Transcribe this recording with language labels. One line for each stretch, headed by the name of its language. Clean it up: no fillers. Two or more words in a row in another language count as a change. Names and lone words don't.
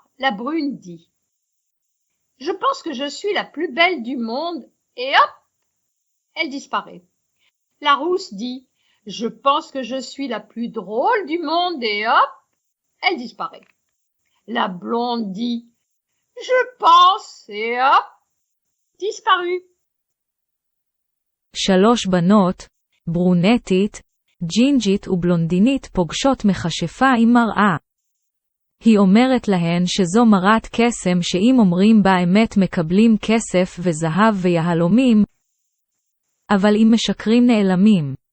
French: La brune dit « Je pense que je suis la plus belle du monde » et hop, elle disparaît. La rousse dit « Je pense que je suis la plus drôle du monde » et hop, elle disparaît. La blonde dit « Je pense » et hop, disparue.
Hebrew: שלוש בנות, ברונטית, ג'ינג'ית ובלונדינית פוגשות מכשפה עם מראה. היא אומרת להן שזו מראת קסם שאם אומרים בה אמת מקבלים כסף וזהב ויהלומים, אבל אם משקרים נעלמים.